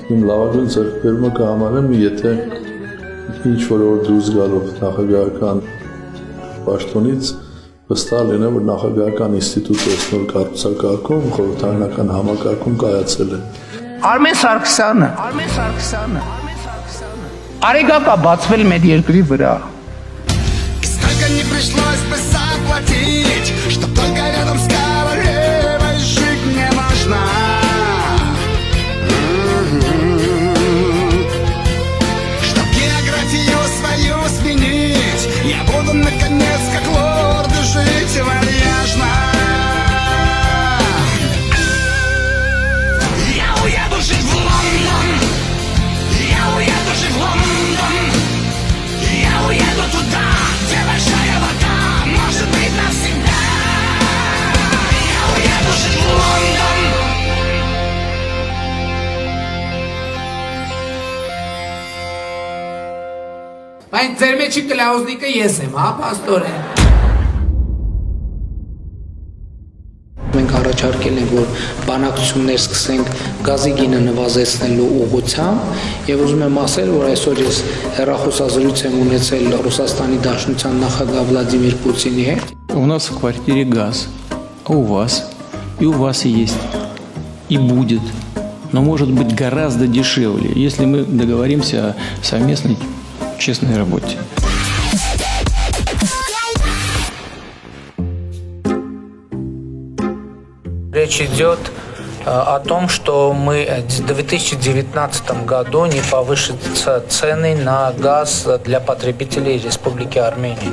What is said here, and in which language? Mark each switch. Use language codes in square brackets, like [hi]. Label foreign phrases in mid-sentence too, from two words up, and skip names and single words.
[hy] Իմ լավագույն ձեռքբերումը կհամարեմ, եթե ինչ-որ օր դուրս գալով նախագահական պաշտոնից վստահ լինեմ, որ նախագահական ինստիտուտը նոր կառուցակարգում խորհրդարանական համակարգում կայացել է։ Արմեն Սարգսյանը արեգակ է բացվել մեր երկրի վրա։ [ru] Сколько не пришлось бы заплатить, чтоб только рядом с королевой жить не можно. Чтоб географию свою сменить, я буду наконец как лорд жить вальяжно. Я уеду жить в Лондон, я уеду жить в Лондон, я уеду туда, где большая вода, может быть навсегда. Я уеду жить в Лондон. [hy] Բայց ձեր մեջի կլաուզնիկը ես եմ, հա, պաստորեն։ Մենք առաջարկել ենք, որ բանակցություններ սկսենք գազի գինը նվազեցնելու ուղղությամբ եւ ուզում եմ ասել, որ այսօր ես հեռախոսազրույց եմ ունեցել Ռուսաստանի Դաշնության նախագահ Վլադիմիր Պուտինի հետ։ [ru] У нас в квартире газ, а у вас? И у вас есть, и будет, но может быть гораздо дешевле, если мы договоримся о совместной честной работе. Речь идет о том, что мы в 2019 году не повысятся цены на газ для потребителей Республики Армения.